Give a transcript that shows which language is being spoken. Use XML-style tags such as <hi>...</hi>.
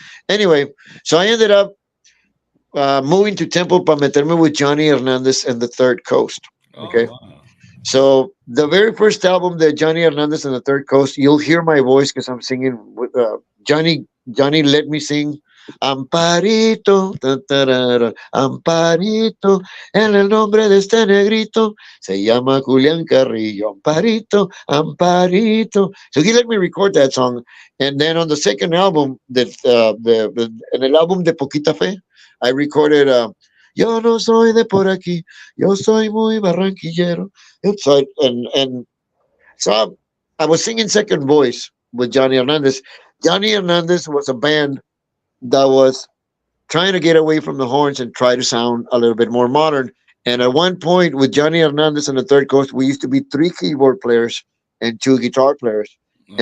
<en>Anyway, so I ended up moving to Temple</en> <es>para meterme</es> <en>with Johnny Hernandez and the Third Coast. Okay. Oh, wow. So the very first album that Johnny Hernandez and the Third Coast, you'll hear my voice because I'm singing with Johnny let me sing.</en> <es>Amparito, Amparito, en el nombre de este negrito, se llama Julián Carrillo. Amparito, Amparito.</es> <en>So he let me record that song. And then on the second album,</en> <es>en el álbum de Poquita Fe,</es> <en>I recorded</en> <es>Yo no soy de por aquí, yo soy muy barranquillero.</es> <en>So, so I was singing second voice with Johnny Hernandez. Johnny Hernandez was a band that was trying to get away from the horns and try to sound a little bit more modern. And at one point with Johnny Hernandez and the Third Coast, we used to be 3 keyboard players and 2 guitar players. Mm-hmm.</en>